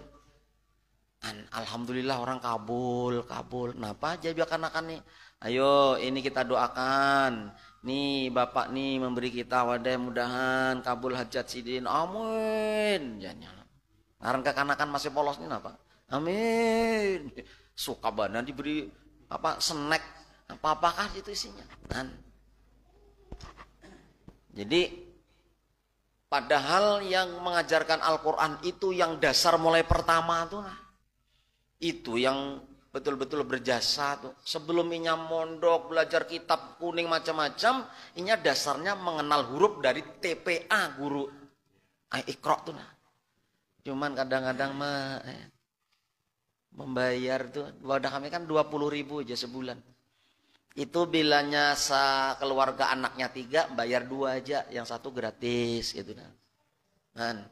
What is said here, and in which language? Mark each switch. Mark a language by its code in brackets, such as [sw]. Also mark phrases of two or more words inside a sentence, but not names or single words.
[id] Alhamdulillah orang kabul. Kenapa aja biarkan nih? Ayo ini kita doakan. [bjn] Nih Bapak nih memberi kita wadai, mudahan kabul hajat sidin. [id] Amin. Jangan. Ngarang kekanakan masih polos nih apa? Amin. Suka badan diberi snack apakah itu isinya kan. Jadi padahal yang mengajarkan Al-Quran itu yang dasar mulai pertama tuh itu yang betul-betul berjasa tuh. Sebelum inya mondok belajar kitab kuning macam-macam, inya dasarnya mengenal huruf dari TPA guru Iqra tuh Cuman kadang-kadang membayar tuh, wadah kami kan 20.000 aja sebulan. Itu bilanya keluarga anaknya 3, bayar 2 aja, yang 1 gratis gitu kan.